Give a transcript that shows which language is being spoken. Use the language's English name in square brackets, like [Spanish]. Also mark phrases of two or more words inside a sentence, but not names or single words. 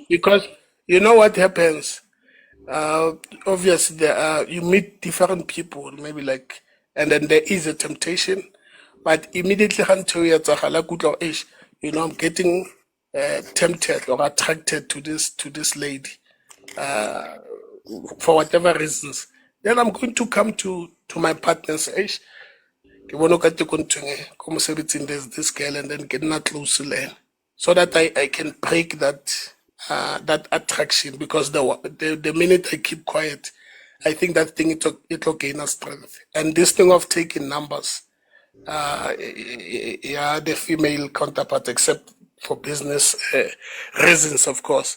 [English] Because you know what happens? Obviously, you meet different people, maybe like, and then there is a temptation, but immediately, I'm getting tempted or attracted to this lady for whatever reasons. Then I'm going to come to my partner and say, "Eish, [Southern Sotho] ke bona o ka tekong ntho e, ko mosebetsing [English] there's this girl," and then get not close to her, so that I can break that attraction. Because the minute I keep quiet, I think that thing it'll gain a strength. And this thing of taking numbers, yeah, the female counterpart, except for business reasons, of course.